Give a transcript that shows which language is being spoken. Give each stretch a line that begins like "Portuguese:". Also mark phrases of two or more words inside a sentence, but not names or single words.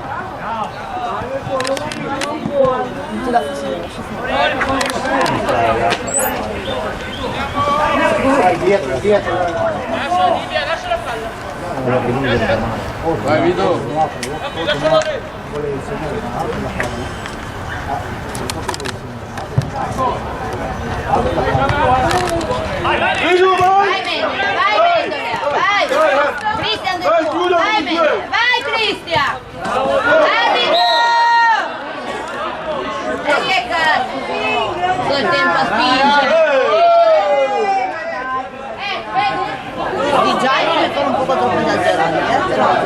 Italian: Vai, dietro, dietro! Vai, Vito. Vito, vai. Vai, Mendola, vai, Mendola, vai! Cristian De Vai, Tuo, Giulio, vai, di Mendola, due. vai, Cristian! Vai, Vito! E che cazzo! Tutto il tempo a spingere! Di Gianni mi fanno un po' troppo esagerati, però...